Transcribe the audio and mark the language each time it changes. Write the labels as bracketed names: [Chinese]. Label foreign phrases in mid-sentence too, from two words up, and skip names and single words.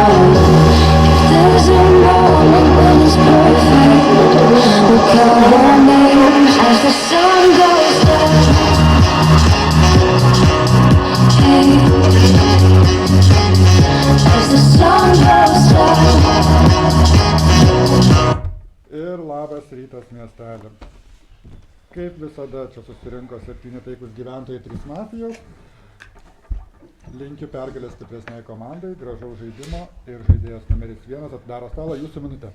[English] If there's a moment when it's perfect, we'll call our names as the sun goes down. Hey, as the sun goes down. [Lithuanian] Ir labas rytas miestelį. Kaip visada čia susirinko 7 taikūs gyventojai, 3 mafijos. Linkiu pergalės stipresniai komandai, gražaus žaidimo ir žaidėjas numeris 1 atidaro stalą, jūsų minutė.